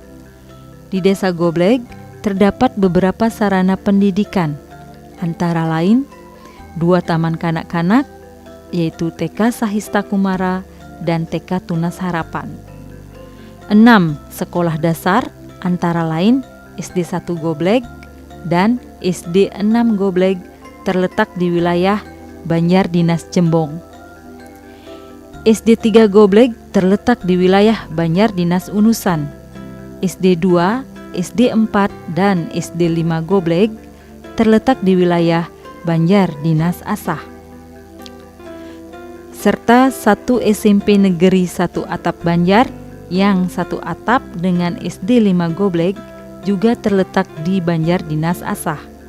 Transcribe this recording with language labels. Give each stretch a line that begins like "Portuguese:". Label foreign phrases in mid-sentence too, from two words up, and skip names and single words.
Indonesian: Di Desa Goblek terdapat beberapa sarana pendidikan, antara lain 2 taman kanak-kanak, yaitu TK Sahista Kumara dan TK Tunas Harapan. 6 sekolah dasar, antara lain SD 1 Goblek dan SD 6 Goblek, terletak di wilayah Banjar Dinas Jembong. SD 3 Goblek terletak di wilayah Banjar Dinas Unusan. SD 2, SD 4, dan SD 5 Goblek terletak di wilayah Banjar Dinas Asah. Serta 1 SMP Negeri 1 Atap Banjar yang 1 atap dengan SD 5 Goblek juga terletak di Banjar Dinas Asah.